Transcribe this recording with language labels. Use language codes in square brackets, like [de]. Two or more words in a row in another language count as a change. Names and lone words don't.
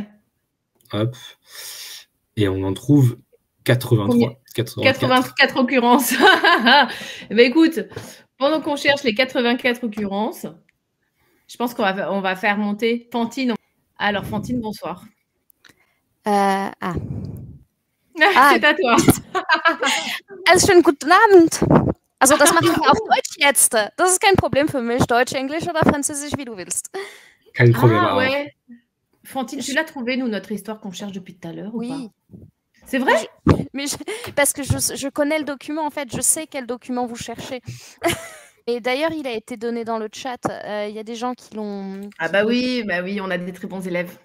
[fr] Hop. Et on en trouve 83. 84 occurrences. Bah écoute, pendant qu'on cherche les 84 occurrences, je pense qu'on va faire monter Fantine. Alors Fantine, bonsoir. C'est à toi. [de] Also schönen guten Abend. Also das mache ich auf Deutsch jetzt. Das ist kein Problem für mich. Deutsch, Englisch oder Französisch, wie du willst. Kein Problem. [fr] Ah ouais. Fantine, tu l'as trouvé, nous, notre histoire qu'on cherche depuis tout à l'heure, oui. Ou pas? C'est vrai? Parce que je connais le document, en fait. Je sais quel document vous cherchez. Et d'ailleurs, il a été donné dans le chat. Il y a des gens qui l'ont... Ah bah oui, on a des très bons élèves.